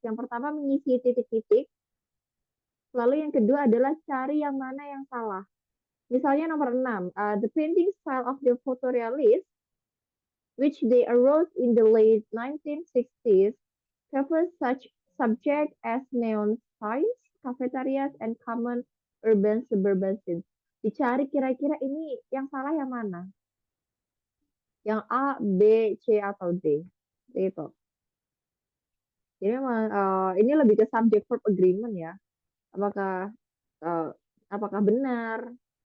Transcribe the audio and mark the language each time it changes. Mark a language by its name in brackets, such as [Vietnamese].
[Indonesian] Yang pertama mengisi titik-titik, lalu yang kedua adalah cari yang mana yang salah. Misalnya nomor 6, [English] the painting style of the photorealist, which they arose in the late 1960s, covers such subjects as neon signs, cafeterias, and common urban suburban scenes. [Indonesian] Dicari kira-kira ini yang salah yang mana? Yang A, B, C, atau D? Itu. Jadi memang ini lebih ke subject verb agreement ya. Apakah eh, apakah benar?